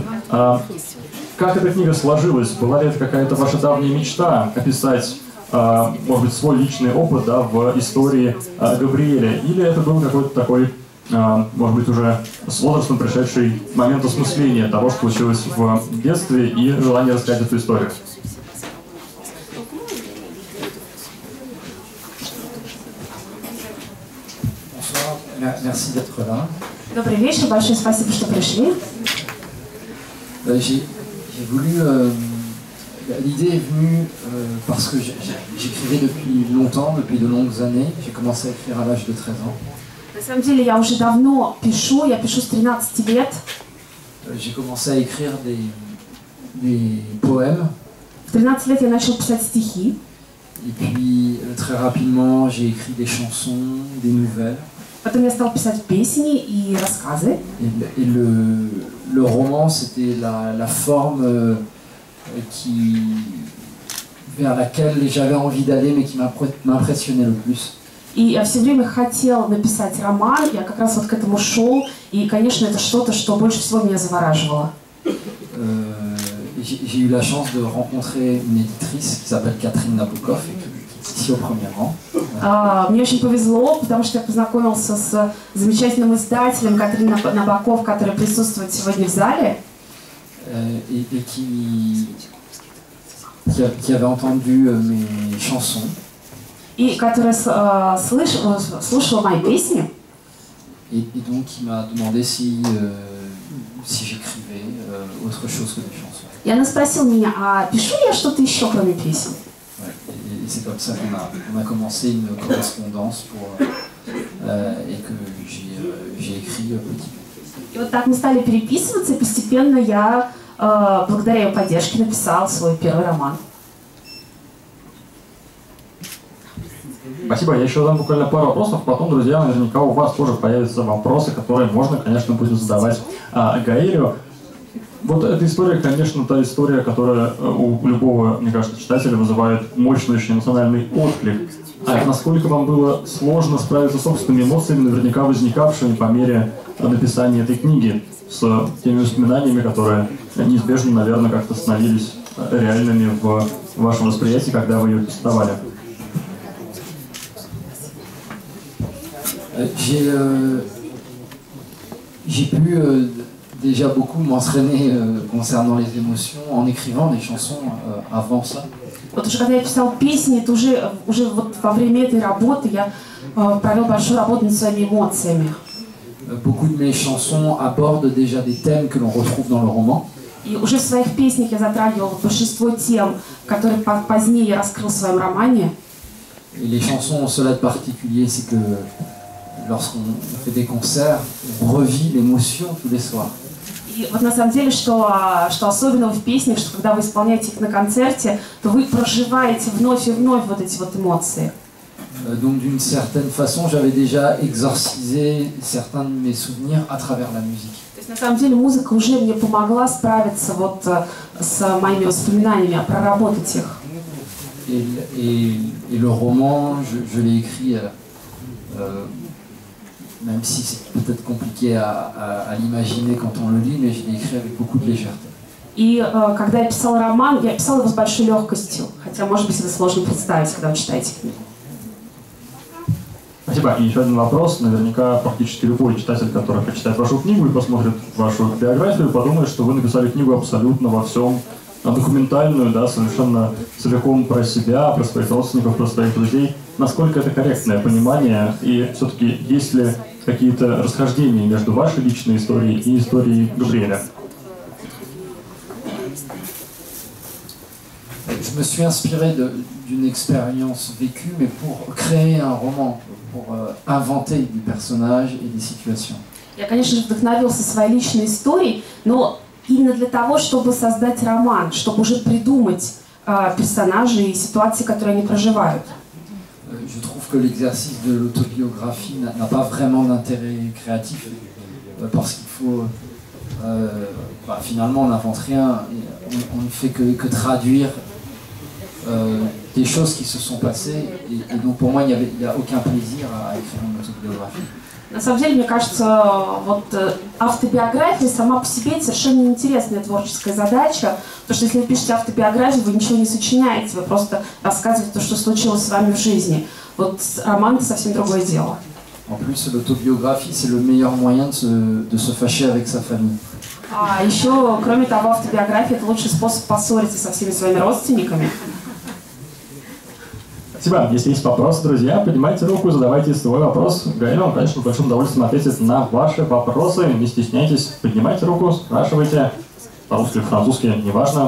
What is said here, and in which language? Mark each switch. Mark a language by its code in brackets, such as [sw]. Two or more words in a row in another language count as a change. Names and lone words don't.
[ru] Как эта книга сложилась? Была ли это какая-то ваша давняя мечта описать, может быть, свой личный опыт, да, в истории Габриэля? Или это был какой-то такой, может быть, уже с возрастом пришедший момент осмысления того, что случилось в детстве, и желание рассказать эту историю? [fr] Merci d'être là. [ru] Добрый вечер, большое спасибо, что пришли. [fr] J'ai voulu. L'idée est venue parce que j'écrivais depuis longtemps, depuis de longues années. J'ai commencé à écrire à l'âge de 13 ans. [ru] На самом деле я уже давно пишу, я пишу с 13 лет. [fr] J'ai commencé à écrire des poèmes. [ru] В 13 лет я начал писать стихи. [fr] Et puis très rapidement j'ai écrit des chansons, des nouvelles. [ru] Потом я стал писать песни и рассказы. [fr] Et le roman, c'était la forme vers laquelle j'avais envie d'aller, mais qui m'impressionnait le plus. [ru] И я все время хотел написать роман, я как раз вот к этому шел, и, конечно, это что-то, что больше всего меня завораживало. [fr] J'ai eu la chance de rencontrer une éditrice qui s'appelle Catherine Nabokov, ici au premier rang. [ru] Мне очень повезло, потому что я познакомился с замечательным издателем Катрин Набоков, который присутствует сегодня в зале. [fr] Et qui avait entendu mes chansons. [ru] И которая слушала мои песни. [fr] Et donc il m'a demandé si j'écrivais autre chose que des chansons. [ru] И она спросила меня, а пишу я что-то еще, кроме песен? [fr] Et c'est comme ça qu'on a commencé une correspondance et que j'ai écrit petit peu. [ru] И вот так мы стали переписываться, и постепенно я, благодаря ее поддержке, написал свой первый роман. Спасибо. Я еще задам буквально пару вопросов. Потом, друзья, наверняка у вас тоже появятся вопросы, которые можно, конечно, будет задавать Гаэлю. Вот эта история, конечно, та история, которая у любого, мне кажется, читателя вызывает мощный очень эмоциональный отклик. А насколько вам было сложно справиться с собственными эмоциями, наверняка возникавшими по мере написания этой книги, с теми воспоминаниями, которые неизбежно, наверное, как-то становились реальными в вашем восприятии, когда вы ее писали? [fr] J'ai pu déjà beaucoup m'entraîner concernant les émotions en écrivant des chansons avant ça. [ru] Вот уже когда я писал песни, это уже вот во время этой работы я провел большую работу над своими эмоциями. [fr] Beaucoup de mes chansons abordent déjà des thèmes que l'on retrouve dans le roman. [ru] И уже в своих песнях я затрагивал большинство тем, которые позднее я раскрыл в своем романе. [fr] Et les chansons ont cela de particulier, c'est que lorsqu'on fait des concerts, on revit l'émotion tous les soirs. [ru] И вот на самом деле, что особенно в песнях, что когда вы исполняете их на концерте, то вы проживаете вновь и вновь вот эти вот эмоции. [fr] Donc d'une certaine façon, j'avais déjà exorcisé certains de mes souvenirs à travers la musique. [ru] То есть на самом деле музыка уже мне помогла справиться вот с моими воспоминаниями, проработать их. [fr] Et le roman, je l'ai écrit, même si c'est peut-être compliqué à l'imaginer quand on le lit, mais je l'ai écrit avec beaucoup de légèreté. [ru] И когда я писал роман, я писал его с большой легкостью, хотя, может быть, это сложно представить, когда вы читаете книгу. Спасибо. И еще один вопрос. Наверняка практически любой читатель, который прочитает вашу книгу и посмотрит вашу биографию, подумает, что вы написали книгу абсолютно во всем документальную, да, совершенно целиком про себя, про своих родственников, про своих друзей. Насколько это корректное понимание, и все-таки есть ли какие-то расхождения между вашей личной историей и историей Габриэля? [fr] Je me suis inspiré d'une expérience vécue, mais pour créer un roman, pour inventer des personnages et des situations. [ru] Я, конечно же, вдохновился своей личной историей, но именно для того, чтобы создать роман, чтобы уже придумать персонажей и ситуации, которые они проживают. [fr] Je trouve que l'exercice de l'autobiographie n'a pas vraiment d'intérêt créatif, parce qu'il faut... finalement, on n'invente rien, on ne fait que traduire des choses qui se sont passées, et donc pour moi, il n'y a aucun plaisir à écrire une autobiographie. [ru] На самом деле, мне кажется, вот автобиография сама по себе это совершенно неинтересная творческая задача, потому что если вы пишете автобиографию, вы ничего не сочиняете, вы просто рассказываете то, что случилось с вами в жизни. Вот роман это совсем другое дело. [fr] En plus, l'autobiographie, c'est le meilleur moyen de se fâcher avec sa famille. [ru] А еще, кроме того, автобиография это лучший способ поссориться со всеми своими родственниками. Спасибо. Если есть вопросы, друзья, поднимайте руку, задавайте свой вопрос. Гаэль вам, конечно, с большим удовольствием ответит на ваши вопросы. Не стесняйтесь, поднимайте руку, спрашивайте. По-русски, французски, неважно.